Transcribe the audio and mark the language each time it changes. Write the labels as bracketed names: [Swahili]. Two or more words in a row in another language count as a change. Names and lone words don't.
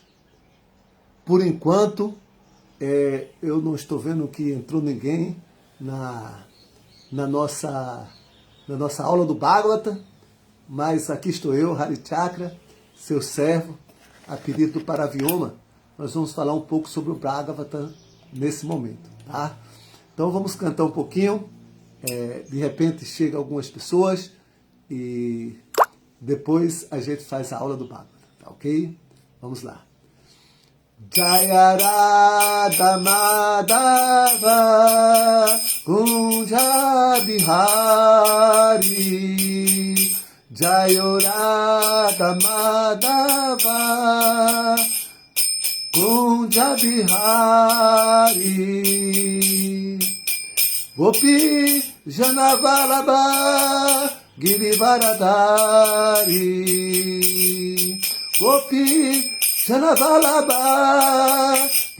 [Portuguese] Por enquanto, eu não estou vendo que entrou ninguém na nossa aula do Bhagavata, mas aqui estou eu, Hari Chakra, seu servo, a pedido do Paravioma. Nós vamos falar um pouco sobre o Bhagavata nesse momento, tá? Então vamos cantar um pouquinho, de repente chega algumas pessoas e depois a gente faz a aula do Bhagavata, tá ok? Vamos lá. [Sanskrit] जय राधा माधव कुञ्ज बिहारी जय राधा माधव कुञ्ज बिहारी गोपी जनवलभ गिरिवरदरि गोपी जनवलभ